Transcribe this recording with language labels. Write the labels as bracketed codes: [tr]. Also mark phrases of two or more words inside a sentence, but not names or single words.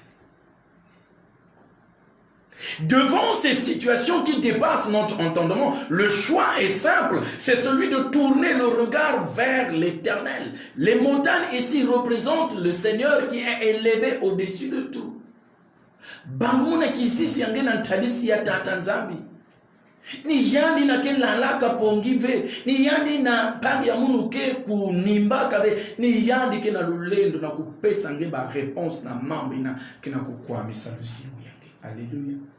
[fr] Devant ces situations qui dépassent notre entendement, le choix est simple, c'est celui de tourner le regard vers l'Éternel. Les montagnes ici représentent le Seigneur qui est élevé au-dessus de tout. [ktu] Banguna kisisi yangena ntadisi ya tatanzambi. Ni yandi na kela laka pongive, ni yandi na pagi ya munuke kunimba kave, ni yandi kena lulendo na kupesa ngeba réponse na mambo ina kena kukwamisa lusimu yake. [fr] Alléluia.